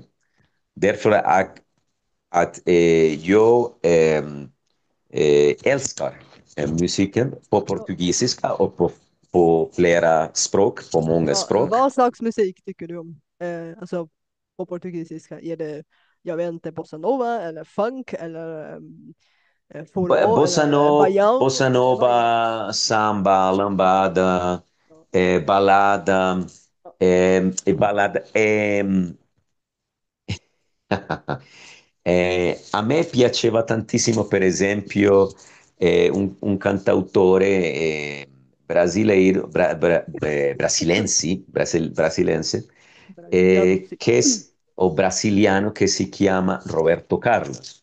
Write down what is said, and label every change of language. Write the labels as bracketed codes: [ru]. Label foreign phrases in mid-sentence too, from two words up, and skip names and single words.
[sv] Därför att jag älskar musiken på Ja, portugisiska och på flera språk, på många ja, språk. vad slags musik tycker du om? Alltså på portugisiska. Är det, jag vet inte, bossa nova eller funk eller forró eller Bossa baião eller vad är det? nova, samba, lambada, Ja, ballada, ja, ballada. [it] A me piaceva tantissimo, per esempio, un cantautore brasiliense, brasiliano, sì. o brasiliano che si chiama Roberto Carlos.